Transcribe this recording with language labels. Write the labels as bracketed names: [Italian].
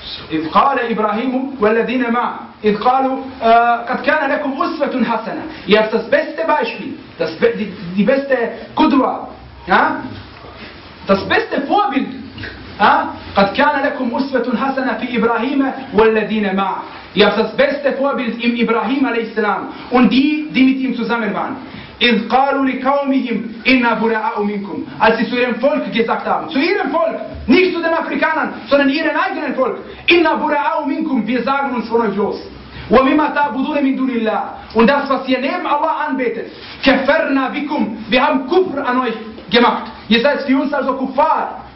[Arabic] إذ قال إبراهيم والذين معه إذ قالوا قد كان لكم أسوة حسنة. [German] Ihr habt das beste Beispiel, die beste Kudwa, das beste Vorbild. [Arabic] قد كان لكم أسوة حسنة في إبراهيم والذين معه. [German] Ihr habt das beste Vorbild im Ibrahim a.s. und die mit ihm zusammen waren. [Arabic] إذ قالوا لقومهم إنا براء منكم. [German] Als sie zu ihrem Volk gesagt haben, zu ihrem Volk, nicht zu den Afrikanern, sondern ihren eigenen Volk. [Arabic] إنا براء منكم. [German] Wir sagen uns von euch los. [Arabic] ومما تعبدون من دون الله. [German] Und das, was ihr neben Allah anbetet. [Arabic] كفرنا بكم. [German] Wir haben Kufr an euch gemacht. Ihr seid für uns also Kuffar.